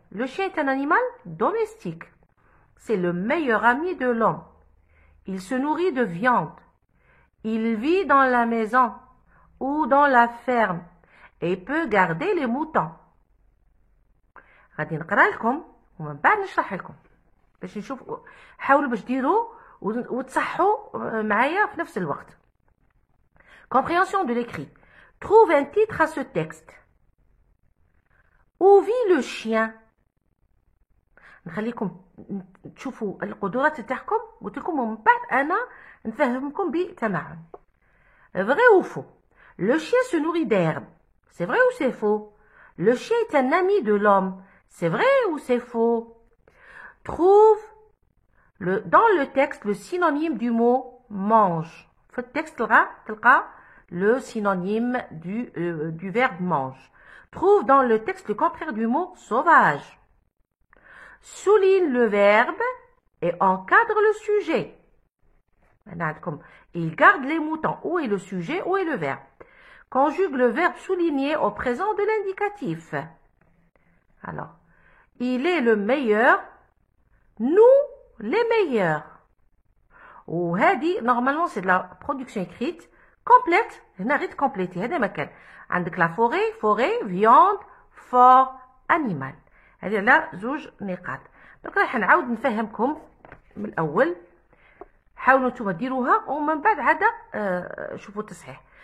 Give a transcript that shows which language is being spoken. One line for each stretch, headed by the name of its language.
French: Le chien est un animal domestique. C'est le meilleur ami de l'homme. Il se nourrit de viande. Il vit dans la maison ou dans la ferme et peut garder les moutons.
Arabic: غادي نقرا لكم ومن بعد نشرح لكم باش نشوف، حاولوا باش ديروا وتصحوا معايا في نفس الوقت.
French: Compréhension de l'écrit. Trouve un titre à ce texte. Où vit le chien?
Arabic: نخليكم تشوفوا القدرات تاعكم وقلت لكم ومن بعد انا نفهمكم بتمعن.
French: Vrai ou faux? Le chien se nourrit d'herbe. C'est vrai ou c'est faux? Le chien est un ami de l'homme. C'est vrai ou c'est faux? Trouve dans le texte le synonyme du mot mange.
Arabic: في التكست تلقى
French: le synonyme du verbe mange. Trouve dans le texte le contraire du mot sauvage. Souligne le verbe et encadre le sujet. Il garde les moutons. Où est le sujet? Où est le verbe? Conjugue le verbe souligné au présent de l'indicatif. Alors, il est le meilleur. Nous, les meilleurs.
Arabic: Ou hadi,
French: normalement, c'est de la production écrite complète.
Arabic: هنا غير complété. هذا ما كان. عندك
French: la forêt, viande, fort, animal.
Arabic: هذه لا زوج نقاط. دونك راح نعاود نفهمكم من الأول. حاولوا نتوما ديروها ومن بعد عاد شوفوا التصحيح.